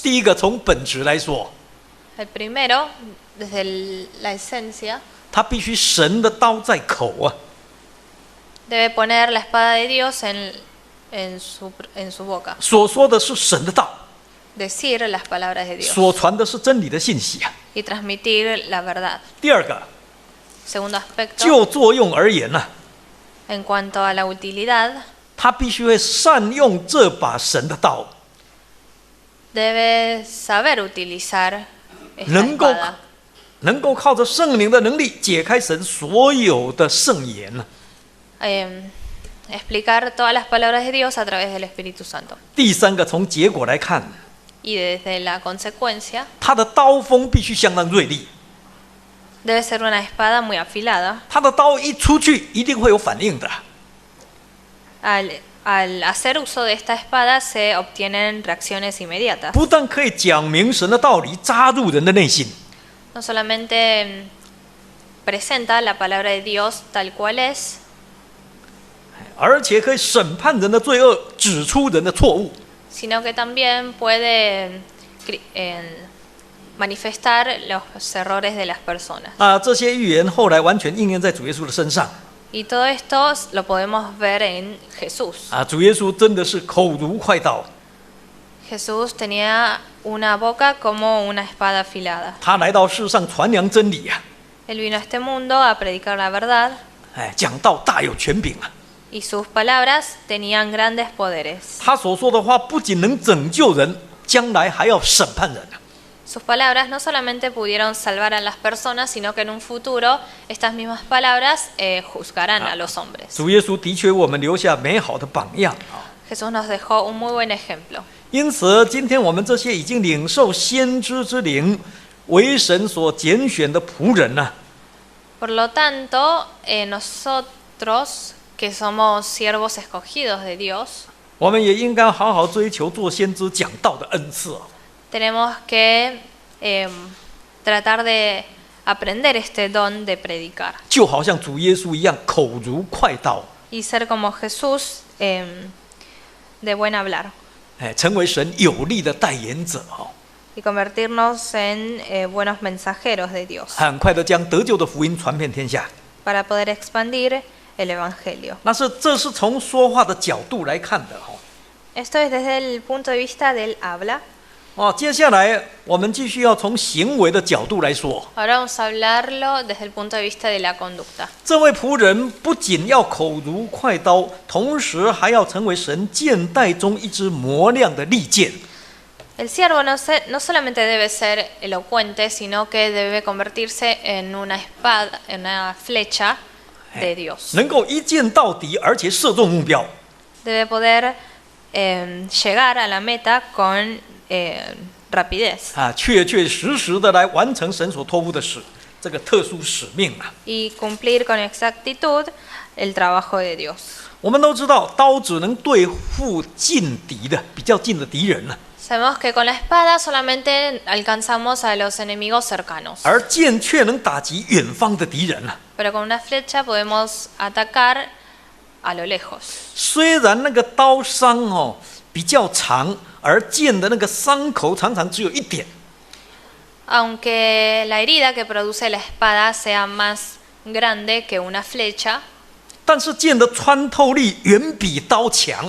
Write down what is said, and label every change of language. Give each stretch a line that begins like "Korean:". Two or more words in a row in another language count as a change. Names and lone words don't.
Chinese: 第一个，从本质来说，
Spanish: El primero, desde la esencia,
Chinese: 它必须神的刀在口啊，
Spanish: debe poner la espada de Dios en su boca.
Chinese: 所说的是神的道，
Spanish: Decir las palabras de Dios
Chinese: 所传的是真理的信息啊。
Spanish: y transmitir la verdad.
Chinese: 第二个，
Spanish: Segundo aspecto,
Chinese: 就作用而言呢、
Spanish: en cuanto a la utilidad,
Chinese: 他必须会善用这把神的刀，
Spanish: debe saber utilizar esta Nunca- espada.
Chinese: 能够靠着圣灵的能力解开神所有的圣言呢。
Spanish: Explicar todas las palabras de Dios a través del Espíritu Santo.
Chinese: 第三个，从结果来看，
Spanish: Y desde la consecuencia,
Chinese: 他的刀锋必须相当锐利，
Spanish: debe ser una espada muy afilada.
Chinese: 他的刀一出去一定会有反应的。
Spanish: Al hacer uso de esta espada se obtienen reacciones inmediatas.
Chinese: 不但可以讲明神的道理，扎入人的内心，
Spanish: No solamente presenta la palabra de Dios tal cual es,
Chinese: 而且可以审判人的罪恶，指出人的错误。
Spanish: sino que también puede manifestar los errores de las personas.
Chinese: 这些预言后来完全应验在主耶稣的身上。
Spanish: Y todo esto lo podemos ver en Jesús.
Chinese: 主耶稣真的是口如快刀，
Spanish: Jesús tenía una boca como una espada afilada.
Chinese: 他来到世上传扬真理啊，
Spanish: Él vino a este mundo a predicar la verdad
Chinese: 讲道大有权柄啊。
Spanish: y sus palabras tenían grandes poderes.
Chinese: 他所说的话不仅能拯救人，将来还要审判人啊。
Spanish: Sus palabras no solamente pudieron salvar a las personas, sino que en un futuro estas mismas palabras juzgarán a los hombres.
Chinese: 主耶稣的确为我们留下美好的榜样啊。
Spanish: Jesús nos dejó un muy buen ejemplo.
Chinese: 因此，今天我们这些已经领受先知之灵、为神所拣选的仆人呢、
Spanish: Por lo tanto, nosotros que somos siervos escogidos de Dios,
Chinese: 我们也应该好好追求做先知讲道的恩赐啊。
Spanish: tenemos que tratar de aprender este don de predicar
Chinese: 就好像主耶稣一样，口如快刀，
Spanish: y ser como Jesús de buen hablar
Chinese: 成为神有力的代言者哦，
Spanish: y convertirnos en buenos mensajeros de Dios
Chinese: 很快的将得救的福音传遍天下。
Spanish: para poder expandir el Evangelio.
Chinese: 这是从说话的角度来看的哦。
Spanish: Esto es desde el punto de vista del habla.
Chinese: 接下来我们继续要从行为的角度来说。
Spanish: Ahora vamos a hablarlo desde el punto de vista de la conducta.
Chinese: 这位仆人不仅要口如快刀，同时还要成为神剑带中一支磨亮的利剑。
Spanish: El siervo no solamente debe ser elocuente, sino que debe convertirse en una espada, en una flecha de Dios.
Chinese: 能够一剑到底，而且射中目标。
Spanish: Debe poder llegar a la meta con rapidez
Chinese: 确确实实的来完成神所托付的事，这个特殊使命啊。
Spanish: y cumplir con exactitud el trabajo de Dios.
Chinese: 我们都知道，刀只能对付近敌的比较近的敌人呢、
Spanish: Sabemos que con la espada solamente alcanzamos a los enemigos cercanos,
Chinese: 而剑却能打击远方的敌人呢、
Spanish: pero con una flecha podemos atacar a lo lejos.
Chinese: 虽然那个刀伤比较长，而剑的那个伤口常常只有一点。
Spanish: Aunque la herida que produce la espada sea más grande que una flecha,
Chinese: 但是剑的穿透力远比刀强，